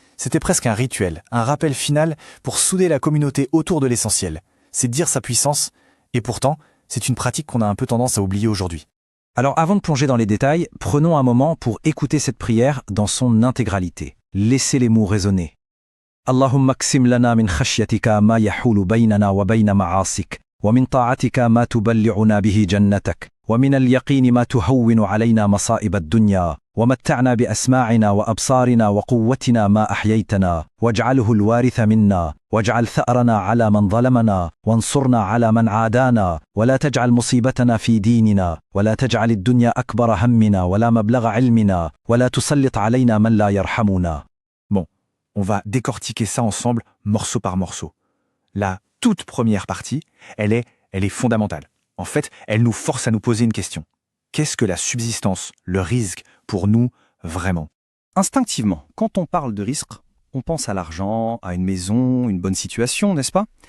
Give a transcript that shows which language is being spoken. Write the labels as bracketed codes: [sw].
[fr] C'était presque un rituel, un rappel final pour souder la communauté autour de l'essentiel. C'est dire sa puissance, et pourtant, c'est une pratique qu'on a un peu tendance à oublier aujourd'hui. Alors avant de plonger dans les détails, prenons un moment pour écouter cette prière dans son intégralité. Laissez les mots résonner. [ar] Allahumma qsim lana min khashyatika ma yahulu baynana wa bayna ma'asik. ومن طاعتك ما تبلغنا به جنتك ومن اليقين ما تهون علينا مصائب الدنيا ومتعنا بأسماعنا وأبصارنا وقوتنا ما أحييتنا واجعله الوارث منا واجعل ثأرنا على من ظلمنا وانصرنا على من عادانا ولا تجعل مصيبتنا في ديننا ولا تجعل الدنيا أكبر همنا ولا مبلغ علمنا ولا تسلط علينا من لا يرحمنا. [fr] Bon, on va décortiquer ça ensemble, morceau par morceau. La toute première partie, elle est fondamentale. En fait, elle nous force à nous poser une question. Qu'est-ce que la subsistance, le risque, pour nous, vraiment? Instinctivement, quand on parle de risque, on pense à l'argent, à une maison, une bonne situation, n'est-ce pas?